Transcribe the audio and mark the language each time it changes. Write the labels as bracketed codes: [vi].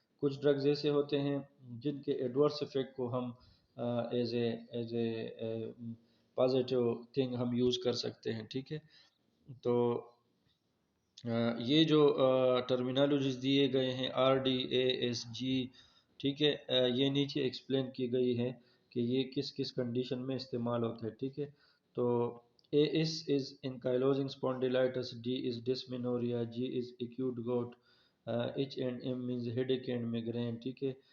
[ur] کچھ ڈرگز ایسے ہوتے ہیں جن کے ایڈورس ایفیکٹ کو ہم [en] as a positive thing [ur] ہم یوز کر سکتے ہیں، ٹھیک ہے. تو یہ جو ٹرمینالوجیز دیے گئے ہیں RDASG، ٹھیک ہے، یہ نیچے ایکسپلین کی گئی ہے کہ یہ کس کس کنڈیشن میں استعمال ہوتا ہے، ٹھیک ہے. [en] تو AS is ankylosing spondylitis, D is dysmenorrhea, G is acute gout, H and M means headache and migraine, ٹھیک ہے.